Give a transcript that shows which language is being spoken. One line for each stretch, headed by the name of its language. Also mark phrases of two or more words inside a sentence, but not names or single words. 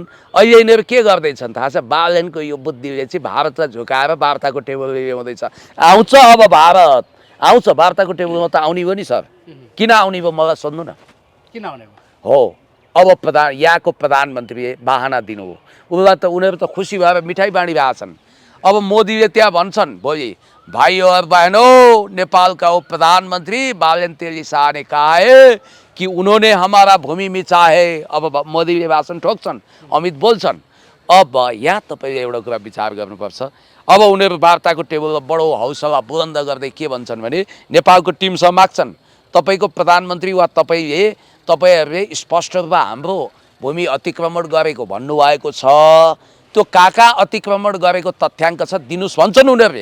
Nepali: अहिले यिनीहरू के गर्दैछन् थाहा छ? बालेनको यो बुद्धिले चाहिँ भारतलाई झुकाएर वार्ताको टेबलले ल्याउँदैछ। आउँछ अब भारत, आउँछ वार्ताको टेबलमा त आउने हो नि सर। किन आउने भयो मलाई सोध्नु न? किन आउने हो? अब यहाँको प्रधानमन्त्रीले बाहना दिनुभयो, उसलाई त उनीहरू त खुसी भएर मिठाई बाँडिरहेका छन्। अब मोदीले त्यहाँ भन्छन् भोलि,
Hindi: भाइयों और बहनों, नेपाल का वो प्रधानमंत्री बालन तेली शाह ने कहा है कि उन्होंने हमारा भूमि मिचा है।
Nepali: अब मोदीले भाषण ठोक्छन्, अमित बोल्छन्। अब यहाँ तपाईँले एउटा कुरा विचार गर्नुपर्छ। अब उनीहरू वार्ताको टेबलमा बडो हौसला बुलन्द गर्दै के भन्छन् भने नेपालको टिमसँग माग्छन्, तपाईँको प्रधानमन्त्री वा तपाईँहरूले स्पष्ट रूपमा हाम्रो भूमि अतिक्रमण गरेको भन्नुभएको छ, त्यो कहाँ अतिक्रमण गरेको तथ्याङ्क छ दिनुस् भन्छन् उनीहरूले।